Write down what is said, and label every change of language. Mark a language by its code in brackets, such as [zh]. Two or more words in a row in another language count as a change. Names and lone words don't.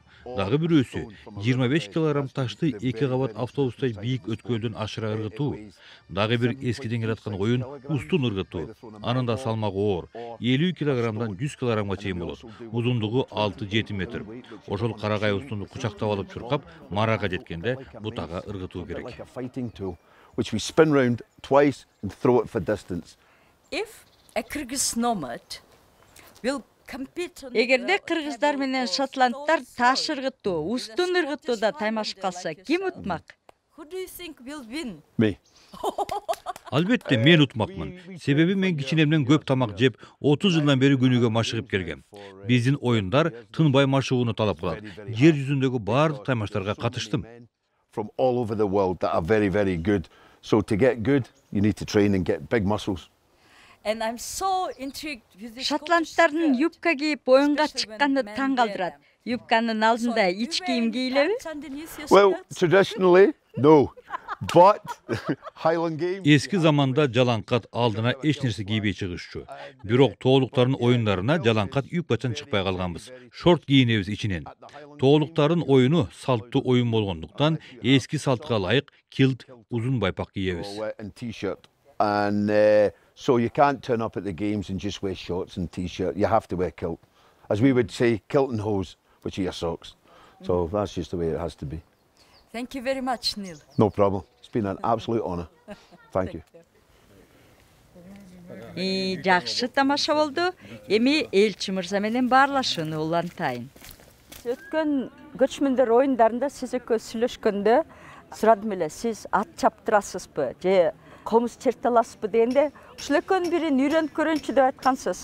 [ky] Дагы бирөөсү 25 килограмм ташты 2 кабат автобустай бийик өткөлдөн ашыра ыргытуу. Дагы бир эскиден келаткан оюн устун ыргытуу. Анын да салмагы оор. 50 килограммдан 100 килограммга чейин болот. Узундугу 6-7 метр. Ошол карагай устунду кучактап алып чуркап, марага жеткенде бутага ыргытуу керек. [en] Which we spin round twice and throw it for distance. If a Kyrgyz nomad will compete on [ky] Эгерде кыргыздар менен шотландтар таш ыргытуу, устун ыргытууда таймашып калса, ким утмак? [en] Who do you think will win? Me. [ky] Албетте мен утмакмын. Себеби мен кичинемден көп тамак жеп, 30 жылдан бери күнүгө машыгып келгем. Биздин оюндар тынбай машыгууну талап кылат. Жер жүзүндөгү баардык таймаштарга катыштым. [en] From all over the world that are very, very good. So to get good, you need to train and get big muscles. And I'm so intrigued with this. [ky] Шотландтардын юбка кийип оюнга чыкканы таң калтырат. Юбканын алдында ич кийим кийилеби? [en] Well, traditionally, no. But Highland Games. [ky] Эски заманда жалаңкат алдына эч нерсе кийбей чыгышчу. Бирок тоолуктардын оюндарына жалаңкат юбкачан чыкпай калганбыз. Шорт кийинебиз ичинен. Тоолуктардын оюну салттуу оюн болгондуктан эски салтка ылайык килт, узун байпак кийебиз. [en] And so you can't turn up at the games and just wear shorts and t-shirt. You have to wear kilt. As we would say, kilt and hose, which are your socks. So that's just the way it has to be. Thank you very much, Neil. No problem. It's been an absolute honor. Thank you. [ky] Жакшы тамаша болду. Эми Элчи мырза менен баарлашууну улантайын. Өткөн көчмөндөр оюндарында сиз экөө сүйлөшкөндө сурадым эле, сиз ат чаптырасызбы же комуз черталасызбы дегенде, ушул экөөнүн бирин үйрөнүп көрөнчү деп айткансыз.